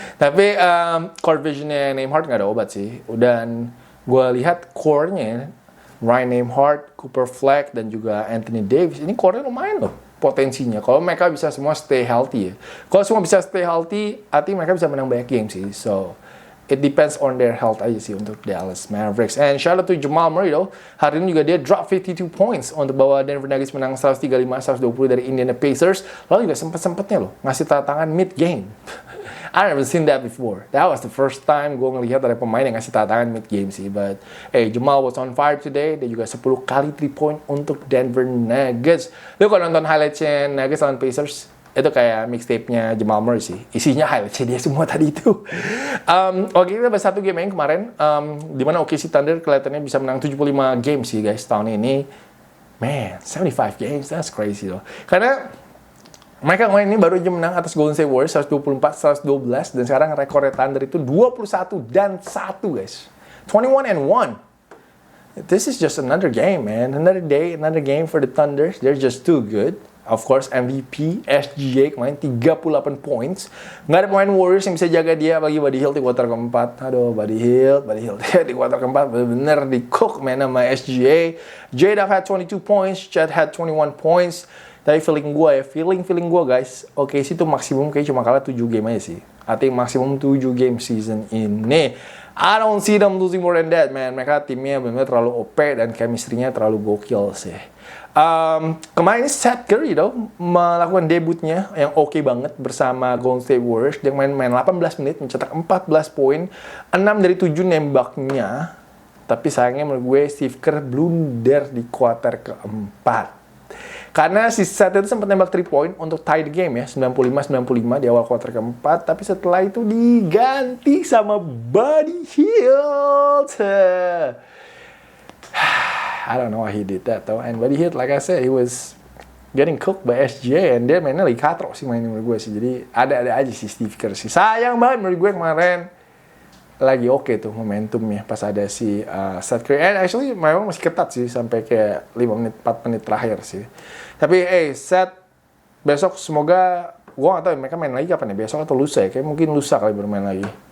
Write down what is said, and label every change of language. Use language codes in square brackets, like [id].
[id] Tapi core visionnya Nembhard nggak ada obat sih. Dan gue lihat core-nya Ryan Nembhard, Cooper Flag dan juga Anthony Davis ini core-nya lumayan loh potensinya. Kalau mereka bisa semua stay healthy ya. Kalau semua bisa stay healthy, artinya mereka bisa menang banyak game sih. [en] So, it depends on their health [id] aja sih untuk [en] Dallas Mavericks. And shout out to Jamal Murray though. [id] Hari ini juga dia drop 52 points untuk bawa Denver Nuggets menang 135-120 dari Indiana Pacers. Lalu juga sempet-sempetnya loh ngasih tantangan mid-game. [en] I never seen that before. That was the first time [id] gue ngelihat ada pemain yang ngasih tantangan mid-game sih. [en] But, Jamal was on fire today. [id] Dia juga 10 kali 3-point untuk Denver Nuggets. Lu kalau nonton highlightsnya Nuggets lawan Pacers, Itu kayak mixtape-nya Jamal Murray sih. Isinya highlight dia semua tadi itu. Oke, kita bahas satu game yang kemarin. Di mana OKC Thunder kelihatannya bisa menang 75 game sih guys tahun ini. [en] Man, 75 games, that's crazy [id] loh. Karena mereka kemarin ini baru aja menang atas Golden State Warriors 124-112. Dan sekarang rekornya Thunder itu 21-1 guys. 21-1. [en] This is just another game, man. Another day, another game for the Thunder. They're just too good. Of course, MVP, SGA [id] kemarin [en] 38 points. [id] Nggak ada pemain Warriors yang bisa jaga dia, apalagi Buddy Hield di kuarter keempat. Aduh, Buddy Hield di kuarter keempat bener-bener di-cook main sama SGA. [en] J-Dub had 22 points, Chet had 21 points. [id] Tapi feeling gue guys, oke sih itu maksimum kayak cuma kalah 7 game aja sih. Artinya maksimum 7 game season ini. [en] I don't see them losing more than that, man. [id] Mereka timnya benar-benar terlalu OP dan chemistry-nya terlalu gokil sih. Kemarin ini Seth Curry melakukan debutnya yang oke banget bersama Golden State Warriors. Dia main 18 menit, mencetak 14 poin, 6 dari 7 nembaknya. Tapi sayangnya menurut gue Steve Kerr blunder di kuarter keempat. Karena si Seth itu sempat nembak 3 point untuk [en] tie the game [id] ya, 95-95 di awal kuarter keempat. Tapi setelah itu diganti sama Buddy Hield. [en] I don't know why he did that though. And Buddy Hield, like I said, he was getting cooked by SGA. [id] And dia mainnya lagi katro sih mainnya menurut gue sih. Jadi ada-ada aja sih Steve Kerr sih. Sayang banget menurut gue kemarin. Lagi oke tuh momentumnya pas ada si Seth Curry. And actually memang masih ketat sih sampai kayak 5 menit, 4 menit terakhir sih. Tapi Seth, besok semoga, gue gak tau mereka main lagi kapan ya, besok atau lusa ya. Kayak mungkin lusa kali bermain lagi.